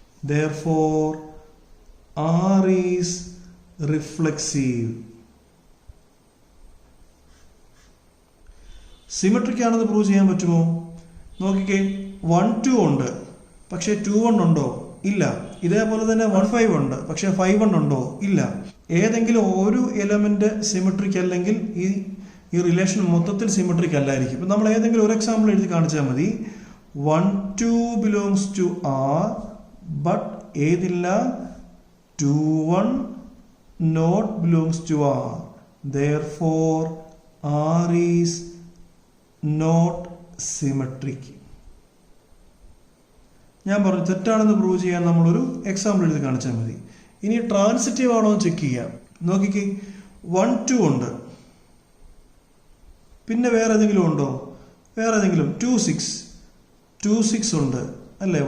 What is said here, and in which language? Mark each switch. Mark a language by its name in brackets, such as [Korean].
[English] Therefore R is reflexive. [Malayalam] Symmetric ആണെന്ന് prove ചെയ്യാൻ പറ്റുമോ? നോക്കിക്കേ, 1 2 ഉണ്ട്, പക്ഷേ 2 1 ഉണ്ടോ? ഇല്ല. ഇതേപോലെ തന്നെ 1 5 ഉണ്ട്, പക്ഷേ 5 1 ഉണ്ടോ? ഇല്ല. ഏതെങ്കിലും ഒരു എലമെന്റ് സിമെട്രിക് അല്ലെങ്കിൽ ഈ റിലേഷൻ മൊത്തത്തിൽ സിമെട്രിക് അല്ലായിരിക്കും. ഇപ്പം നമ്മൾ ഏതെങ്കിലും ഒരു എക്സാമ്പിൾ എഴുതി കാണിച്ചാൽ മതി. [English] 1 2 belongs to R, but ഏതില്ല? 2 1 not belongs to R. Therefore R is not symmetric. [Malayalam] ഞാൻ പറഞ്ഞു തെറ്റാണെന്ന് പ്രൂവ് ചെയ്യാൻ നമ്മളൊരു എക്സാമ്പിൾ എഴുതി കാണിച്ചാൽ മതി. ഇനി ട്രാൻസിറ്റീവ് ആണോ എന്ന് ചെക്ക് ചെയ്യാം. നോക്കിക്കേ, 1 2 ഉണ്ട്, പിന്നെ വേറെ ഏതെങ്കിലും ഉണ്ടോ? വേറെ ഏതെങ്കിലും 2 6 ഉണ്ട് അല്ലേ?